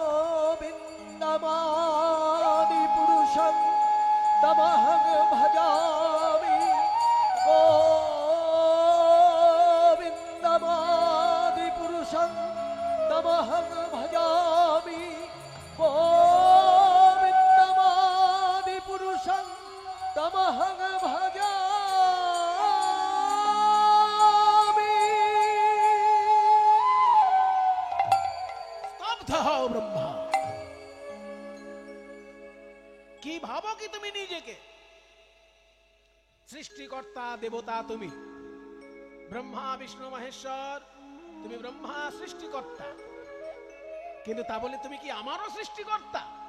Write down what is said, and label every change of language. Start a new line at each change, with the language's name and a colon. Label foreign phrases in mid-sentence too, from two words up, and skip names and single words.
Sanskrit: गोविन्दमादिपुरुषं तमहं भजामि। गोविन्दमादिपुरुषं तमहं भजामि। गोविन्दमादिपुरुषं तमहं भजामि।
Bangla: ব্রহ্মা কি ভাবো কি তুমি নিজেকে? সৃষ্টিকর্তা দেবতা তুমি, ব্রহ্মা বিষ্ণু মহেশ্বর, তুমি ব্রহ্মা সৃষ্টিকর্তা, কিন্তু তা বলে তুমি কি আমারও সৃষ্টিকর্তা?